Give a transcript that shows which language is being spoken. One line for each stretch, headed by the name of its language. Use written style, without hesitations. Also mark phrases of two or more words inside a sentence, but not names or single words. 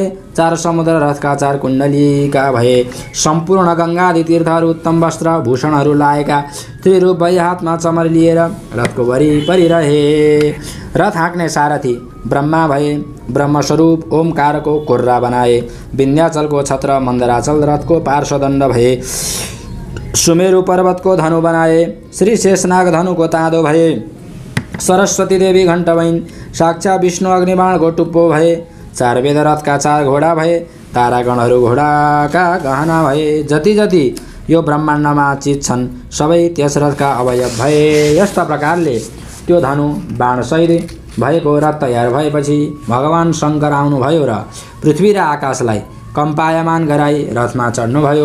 Nepali: 4 समुद्र रथका 4 कुण्डलीका भए। सम्पूर्ण गङ्गादि तीर्थहरू उत्तम वस्त्र भूषणहरू लाएका त्रिरूप भई हातमा चमर लिएर रथको वरिपरि रहे। रथ हाँक्ने सारथी ब्रह्मा भए। ब्रह्मस्वरूप ओमकारको कुर्रा बनाए। विन्ध्याचलको छत्र मन्दराचल रथको पार्श्वदण्ड भए। सुमेरु पर्वतको धनु बनाए। श्री शेषनाग धनुको ताँदो भए। सरस्वती देवी घण्टबैन साक्षात् विष्णु अग्निबाणको टुप्पो भए। 4 वेद रथका 4 घोडा भए। तारागणहरू घोडाका गहना भए। जति जति यो ब्रह्माण्डमा चिज छन् सबै त्यस रथका अवयव भए। यस्ता प्रकारले त्यो धनु बाणसहित भएको रथ तयार भएपछि भगवान शङ्कर आउनुभयो र पृथ्वी र आकाशलाई कम्पायमान गराई रथमा चढ्नुभयो।